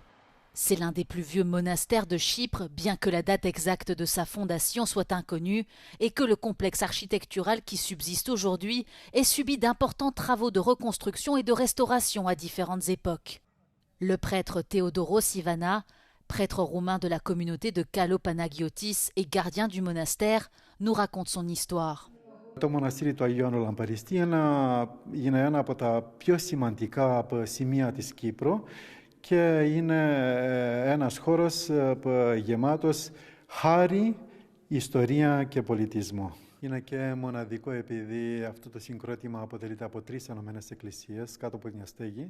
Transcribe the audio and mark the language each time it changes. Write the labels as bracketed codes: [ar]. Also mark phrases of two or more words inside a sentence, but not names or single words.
[fr] C'est l'un des plus vieux monastères de Chypre, bien que la date exacte de sa fondation soit inconnue et que le complexe architectural qui subsiste aujourd'hui ait subi d'importants travaux de reconstruction et de restauration à différentes époques. Le prêtre Theodoros Ivana, prêtre roumain de la communauté de Kallopanagiotis et gardien du monastère, nous raconte son histoire. [el] Το μοναστήρι του Αγίου Ιωάννου Λαμπαδιστή είναι ένα από τα πιο σημαντικά σημεία της Κύπρου και είναι ένας χώρος γεμάτος χάρη, ιστορία και πολιτισμό. Είναι και μοναδικό επειδή αυτό το συγκρότημα αποτελείται από 3 ενωμένες εκκλησίες κάτω από μια στέγη.